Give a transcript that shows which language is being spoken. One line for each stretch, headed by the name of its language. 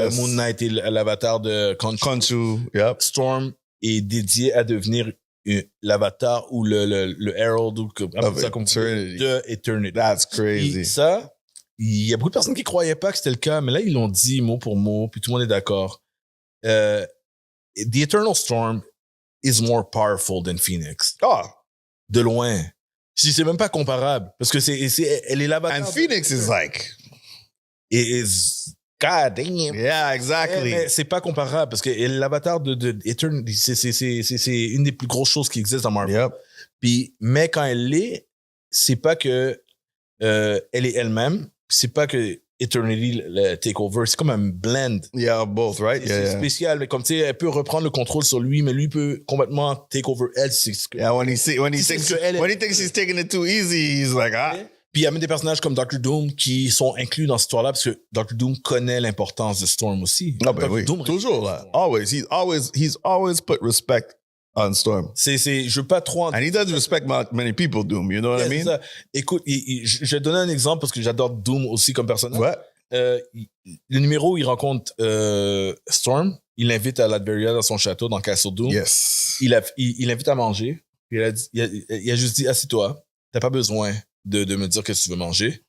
French: Moon Knight est l'avatar de Khonshu. Yep. Storm est dédié à devenir l'avatar ou le herald ou de Eternity.
English: That's crazy.
French: Et ça, il y a beaucoup de personnes qui croyaient pas que c'était le cas, mais là, ils l'ont dit mot pour mot, puis tout le monde est d'accord.
English: The Eternal Storm is more powerful than Phoenix. Ah!
French: De loin. C'est même pas comparable. Parce que elle est l'avatar.
English: And Phoenix is like... God damn. Yeah, exactly.
French: Mais c'est pas comparable parce que l'avatar de Eternity, c'est une des plus grosses choses qui existent dans Marvel.
English: Yep.
French: Puis, mais quand elle l'est, c'est pas que elle est elle-même, c'est pas que Eternity le takeover, c'est comme un blend.
English: Yeah, both, right?
French: C'est spécial, mais comme tu sais, elle peut reprendre le contrôle sur lui, mais lui peut complètement take over elle.
English: Yeah, when he thinks he's taking it too easy, he's like, ah.
French: Puis il y a même des personnages comme Dr. Doom qui sont inclus dans cette histoire-là parce que Dr. Doom connaît l'importance de Storm aussi. Ah ben oui, toujours là.
English: Always, he's always put respect on Storm.
French: Je veux pas trop...
English: And he does respect many people, Doom, you know what I mean?
French: Ça. Écoute, je vais te donner un exemple parce que j'adore Doom aussi comme personnage. Ouais. Le numéro où il rencontre Storm, il l'invite à Latveria dans son château, dans Castle Doom.
English: Yes.
French: Il l'invite à manger. Puis il a juste dit, assis-toi, t'as pas besoin de me dire que tu veux manger.